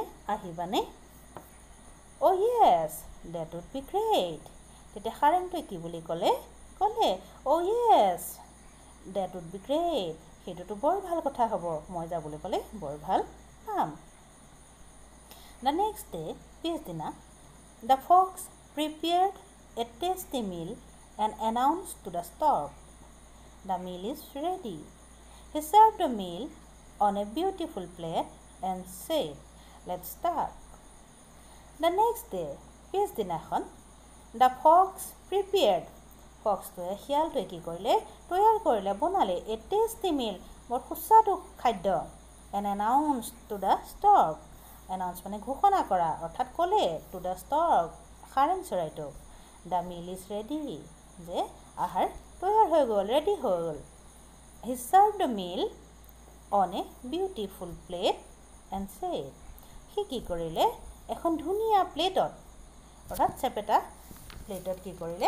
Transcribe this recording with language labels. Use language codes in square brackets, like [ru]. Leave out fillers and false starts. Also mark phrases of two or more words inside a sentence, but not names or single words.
[en] আহিবানে? oh yes, that would be great. [as] তেতিয়া সাৰেংটোৱে কি বুলি ক'লে? [en] oh yes, that would be great. [as] সেইটোতো বৰ ভাল কথা হ'ব, মই যাবলৈ পালে বৰ ভাল পাম। [en] the next day, পিছদিনা, the fox prepared a tasty meal and announced to the stork, the meal is ready. He served the meal on a beautiful plate and said, let's start. The next day, পিছদিনাখন, the fox prepared, [as] ফক্সটোৱে শিয়ালটোৱে কি কৰিলে? তৈয়াৰ কৰিলে, বনালে [en] a tasty meal, [as] বৰ সুস্বাদু খাদ্য, [en] and announced to the stork, announce [as] মানে ঘোষণা কৰা, অৰ্থাৎ ক'লে [en] to the stork, [as] সাৰেং চৰাইটোক, [en] the meal is ready, [as] যে আহাৰ তৈয়াৰ হৈ গ'ল, ৰেডি হৈ গ'ল। [en] he serve the meal on a beautiful plate and said, [as] সি কি কৰিলে? এখন ধুনীয়া প্লেটত, অৰ্থাৎ চেপেটা প্লেটত কি কৰিলে?